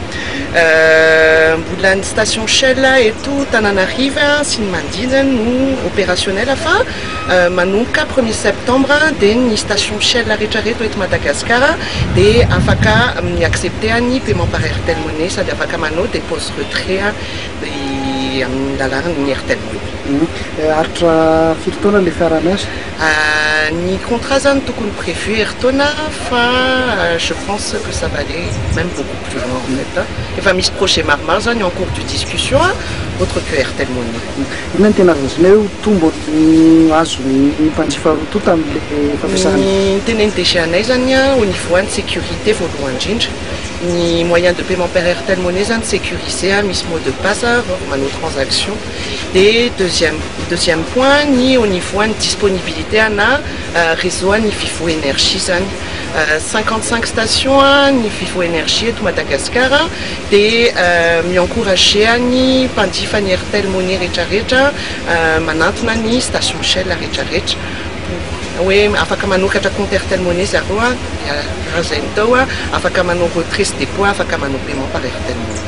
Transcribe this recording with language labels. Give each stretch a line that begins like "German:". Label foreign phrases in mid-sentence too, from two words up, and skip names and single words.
Malagasy: Mbola ny station Shell eto Tananarivo sy ny manodidina no opérationnel fa manomboka 1er septembre dia ny station Shell rehetrarehetra eto Madagascar dia afaka amin'ny accepter ny
French: paiement par
Malagasy: Airtel Money sady afaka manao
French: dépose retrait
Malagasy: amin'ny lalan'ny Airtel Money. Aritra firy taona le fiaraha-miasa? Ni contrat zany tokony prévu ertaona
French: fa je pense que ça va aller même beaucoup plus loin en fait.
Malagasy: Efa misy projet maromaro zany
French: en cours de discussion autre que
Malagasy: Airtel Money. Inona ny tena azonao tombo azon'ny mpanjifa rotota amin'le fampiasana? Ny teneny DG anay zany
French: au niveau de sécurité
Malagasy: voalohany indrindra. Ny
French: moyen de paiement par
Malagasy: Airtel Money zany sécurisé misy
French: mot de passe
Malagasy: manao transaction.
French: Et deuxième point
Malagasy: ni
French: au niveau de disponibilité
Malagasy: na réseau ni Vivo Énergie zany 55 stations ni Vivo Énergie eto Madagascar dia miencourager ny mpanjifa ny Airtel Money rehetrarehetra manantona ny station Shell rehetrarehetra hoe afaka manokatra compte Airtel Money zareo raha zay tao afaka manao retrait sy dépôt afaka manao
French: paiement par
Malagasy: Airtel Money.